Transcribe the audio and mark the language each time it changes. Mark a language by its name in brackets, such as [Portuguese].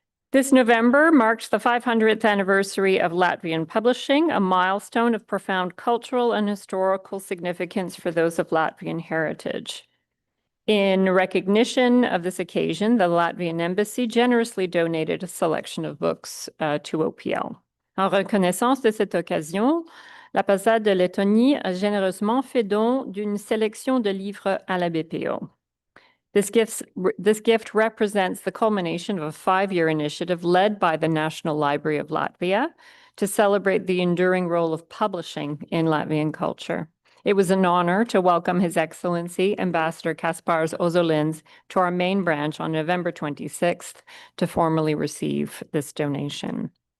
[English] This November marked the 500th anniversary of Latvian publishing, a milestone of profound cultural and historical significance for those of Latvian heritage. In recognition of this occasion, the Latvian Embassy generously donated a selection of books to OPL. [French] En reconnaissance de cette occasion, l'ambassade de Lettonie a généreusement fait don d'une sélection de livres à la BPO. [English] This gift represents the culmination of a 5-year initiative led by the National Library of Latvia to celebrate the enduring role of publishing in Latvian culture. It was an honor to welcome His Excellency Ambassador Kaspars Ozolins to our main branch on November 26th to formally receive this donation.